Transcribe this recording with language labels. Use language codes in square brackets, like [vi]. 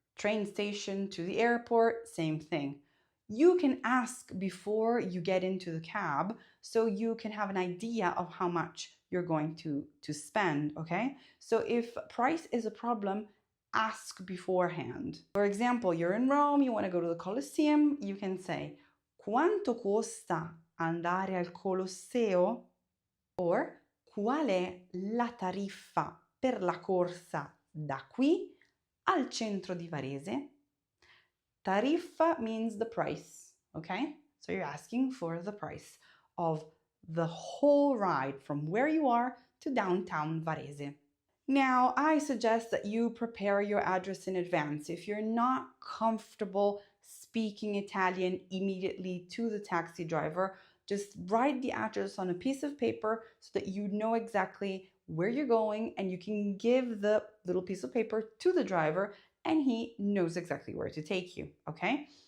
[en] Train station to the airport, same thing. You can ask before you get into the cab so you can have an idea of how much you're going to spend, okay? So if price is a problem, ask beforehand. For example, you're in Rome, you want to go to the Colosseum, you can say, [it] quanto costa andare al Colosseo? Or, qual è la tariffa per la corsa da qui al centro di Varese? [en] Tariffa means the price, okay? So you're asking for the price of the whole ride from where you are to downtown Varese. Now, I suggest that you prepare your address in advance. If you're not comfortable speaking Italian immediately to the taxi driver, just write the address on a piece of paper so that you know exactly where you're going and you can give the little piece of paper to the driver and he knows exactly where to take you, okay?